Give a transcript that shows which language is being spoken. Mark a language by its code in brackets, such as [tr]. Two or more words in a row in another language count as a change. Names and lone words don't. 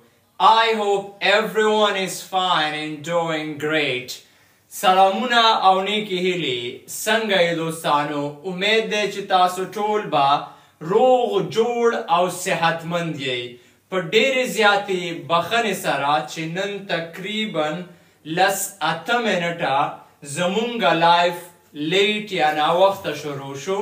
[en] I hope everyone is fine and doing great. [ps] سلامونه او نیکې هیلې، څنګه یئ دوستانو, umید ده چې تاسو ټول با روغ جوړ او صحتمند یې. په ډېرې زیاتې بخښنې سره چې نن تقریبا لس اته منټه زمونږ [en] live late [ps] یا ناوخته شروع شو.